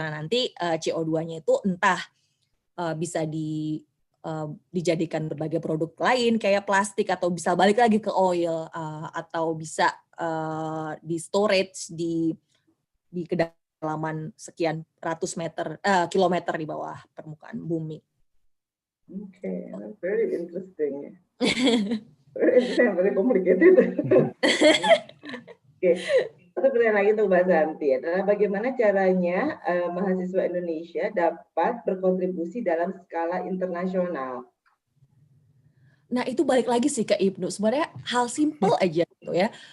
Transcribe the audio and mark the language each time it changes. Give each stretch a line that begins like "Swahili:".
Indonesian: Nah, nanti CO2-nya itu entah bisa dijadikan berbagai produk lain kayak plastik, atau bisa balik lagi ke oil, atau bisa di storage di kedalaman sekian ratus kilometer di bawah permukaan bumi.
English: Okay, very interesting. Very interesting, very complicated.
Indonesian: Oke, satu pertanyaan lagi untuk Mbak Santi adalah bagaimana caranya mahasiswa Indonesia dapat berkontribusi dalam skala internasional? Nah, itu balik lagi sih ke Ibnu. Sebenarnya hal simple aja gitu ya.